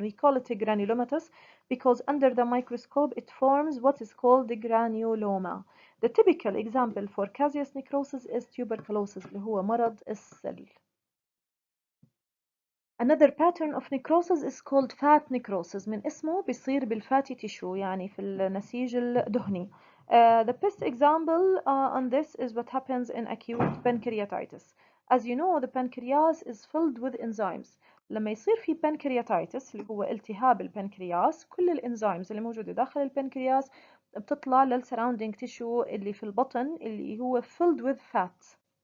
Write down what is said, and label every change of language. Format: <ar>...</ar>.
<en>We call it a granulomatous because under the microscope, it forms what is called the granuloma. The typical example for Cassius necrosis is tuberculosis,</en> <ar>اللي هو مرض السل.</ar> <en>Another pattern of necrosis is called fat necrosis.</en> <ar>من اسمه بيصير بالfatty tissue يعني في النسيج الدهني.</ar> <en>The best example on this is what happens in acute pancreatitis. As you know, the pancreas is filled with enzymes.</en> <ar>لما يصير في pancreatitis اللي هو التهاب البنكرياس، كل الانزيمز اللي موجودة داخل البنكرياس بتطلع للسراوندينج تيشو اللي في البطن اللي هو</ar> <en>filled with fat.</en>